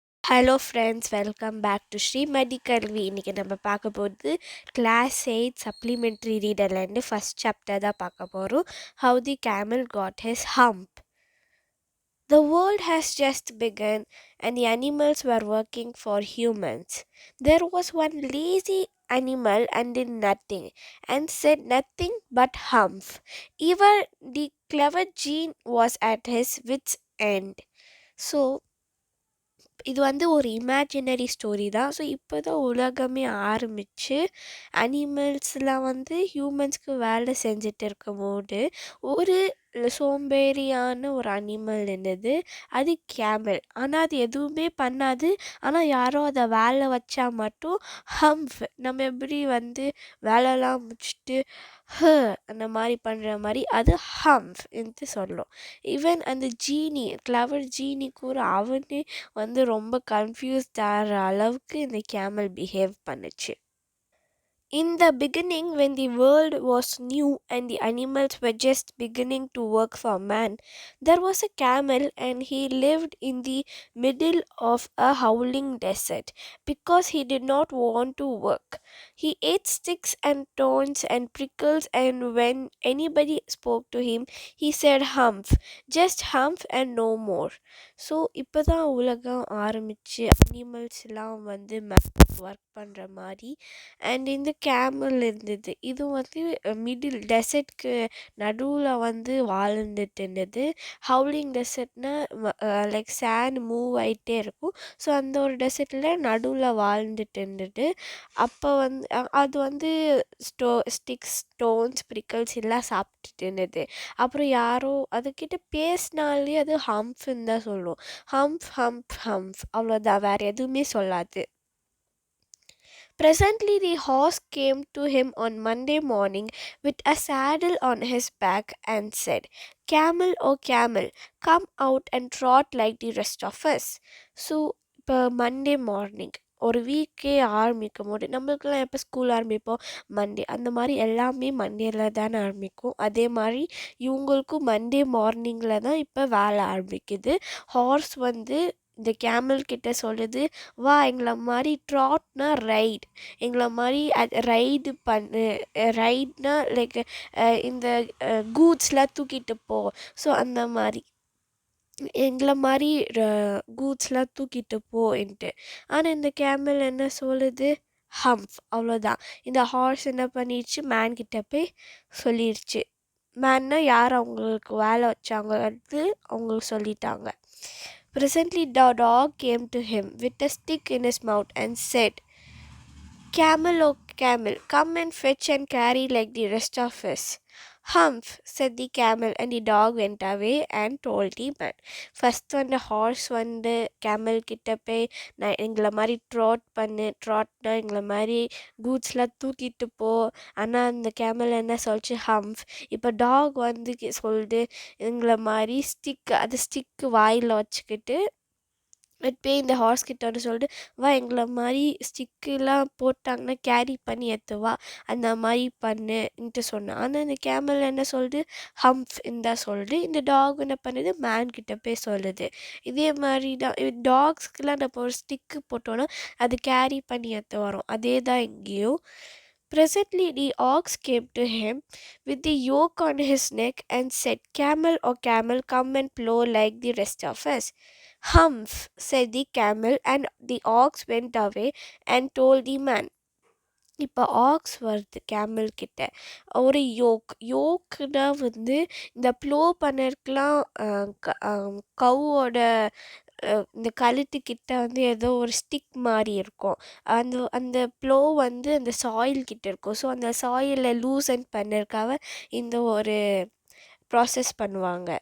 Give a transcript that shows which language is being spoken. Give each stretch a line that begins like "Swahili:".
Tamil: Hello friends, welcome back to Srimathi கல்வி. இன்றைக்கி நம்ம பார்க்க போகிறது கிளாஸ் 8 சப்ளிமெண்ட்ரி ரீடர்லேருந்து ஃபஸ்ட் சாப்டர் தான் பார்க்க போகிறோம்.
English: How the camel got his hump. The world has just begun and the animals were working for humans. There was one lazy animal and did nothing and said nothing but humph. Even the clever Jean was at his wits' end.
Tamil: So, இது வந்து ஒரு imaginary story தான். So இப்போ தான் உலகமே ஆரம்பித்து அனிமல்ஸ்லாம் வந்து ஹியூமன்ஸ்க்கு வேலை செஞ்சுட்டு இருக்கும்போது ஒரு சோம்பேறியான ஒரு அனிமல் இருந்தது. அது கேமல். ஆனால் அது எதுவுமே பண்ணாது. ஆனால் யாரோ அதை வேலை வச்சா மட்டும் ஹம்ப், நம்ம எப்படி வந்து வேலைலாம் முடிச்சுட்டு அந்த மாதிரி பண்ணுற மாதிரி அது ஹம்ப் என்று சொல்லும். ஈவன் அந்த ஜீனி, கிளவர் ஜீனி கூட அவனே வந்து ரொம்ப கன்ஃபியூஸ்ட் ஆகிற அளவுக்கு இந்த கேமல் பிஹேவ் பண்ணுச்சு.
English: In the beginning, when the world was new and the animals were just beginning to work for man, there was a camel and he lived in the middle of a howling desert because he did not want to work. He ate sticks and thorns and prickles, and when anybody spoke to him, he said humph, just humph and no more.
Tamil: So இப்போ தான் உலகம் ஆரம்பித்து அனிமல்ஸ்லாம் வந்து work பண்ணுற மாதிரி and இந்த camel இருந்தது. இது வந்து மிடில் டெசர்ட்க்கு நடுவில் வந்து வாழ்ந்துட்டு இருந்தது. ஹவுலிங் டெசர்ட்னால் லைக் சேண்ட் மூவ் ஆகிட்டே இருக்கும். ஸோ அந்த ஒரு டெசர்ட்டில் நடுவில் வாழ்ந்துட்டு இருந்தது. அப்போ வந்து அது வந்து ஸ்டிக்ஸ், ஸ்டோன்ஸ், பிரிக்கல்ஸ் எல்லாம் சாப்பிட்டுட்டு இருந்தது. அப்புறம் யாரோ அதுக்கிட்ட பேசினாலே அது ஹம்ப்ன்னு தான் சொல்லும். ஹம்ப் ஹம்ப் ஹம்ப், அவ்வளோதான், வேறு எதுவுமே சொல்லாது.
English: Presently, the horse came to him on Monday morning with a saddle on his back and said, Camel, oh camel, come out and trot like the rest of us.
Tamil: So, இப்போ Monday morning ஒரு வீக்கே ஆரம்பிக்கும் போது நம்மளுக்கெல்லாம் எப்போ school ஆரம்பிப்போம்? Monday. அந்த மாதிரி எல்லாமே மண்டேல தானே ஆரம்பிக்கும். அதே மாதிரி இவங்களுக்கும் மண்டே மார்னிங்கில் தான் இப்போ வேலை ஆரம்பிக்குது. ஹார்ஸ் வந்து இந்த கேமல் கிட்ட சொல்லுது, வா எங்களை மாதிரி ட்ராட்னா ரைட், எங்களை மாதிரி ரைடு பண்ணு. ரைட்னா லைக் இந்த கூட்ஸ்லாம் தூக்கிட்டு போ. ஸோ அந்த மாதிரி எங்களை மாதிரி கூட்ஸ்லாம் தூக்கிட்டு போன்ட்டு. ஆனால் இந்த கேமல் என்ன சொல்லுது? ஹம்ப், அவ்வளோதான். இந்த ஹார்ஸ் என்ன பண்ணிடுச்சு? மேன் கிட்ட போய் சொல்லிடுச்சு. மேன்னா யார் அவங்களுக்கு வேலை வச்சாங்கிறது அவங்களுக்கு சொல்லிட்டாங்க.
English: Presently the dog came to him with a stick in his mouth and said, Camel, oh camel, come and fetch and carry like the rest of us. Humph, said the camel, and the dog went away and told the man.
Tamil: First வந்து hours வந்து camel கிட்ட போய், நான் எங்களை மாதிரி ட்ராட் பண்ணு, ட்ராட்னா எங்களை மாதிரி கூட்ஸ்லாம் தூக்கிட்டு போ. ஆனால் அந்த கேமல் என்ன சொல்லிச்சு? ஹம்ப். இப்போ டாக் வந்து சொல்லுது எங்களை மாதிரி ஸ்டிக்கு வாயில் வச்சுக்கிட்டு போய் இந்த ஹார்ஸ் கிட்ட வந்து சொல்லிட்டு, வா எங்களை மாதிரி ஸ்டிக்கெலாம் போட்டாங்கன்னா கேரி பண்ணி எத்துவா, அந்த மாதிரி பண்ணுன்ட்டு சொன்னான். ஆனால் இந்த கேமல் என்ன சொல்லுது? ஹம்ப் தான் சொல்லுது. இந்த டாக் என்ன பண்ணுது? மேன் கிட்ட போய் சொல்லுது. இதே மாதிரி தான் டாக்ஸ்க்கெலாம் நம்ம ஒரு ஸ்டிக்கு போட்டோன்னா அது கேரி பண்ணி எத்து வரும். அதே தான் இங்கேயும்.
English: Presently the ox came to him with the yoke on his neck and said, Camel, oh camel, come and plow like the rest of us. Humph, said the camel, and the ox went away and told the man.
Tamil: இப்போ aux வருது camel கிட்ட. ஒரு யோக்குனா வந்து இந்த flow பண்ணறதுக்கெலாம் கவ்வோட இந்த கழுத்துக்கிட்ட வந்து ஏதோ ஒரு ஸ்டிக் மாதிரி இருக்கும். அந்த ப்ளோ வந்து அந்த சாயில் கிட்ட இருக்கும். ஸோ அந்த சாயிலை லூசன் பண்ணறதுக்காக இந்த ஒரு ப்ராசஸ் பண்ணுவாங்க.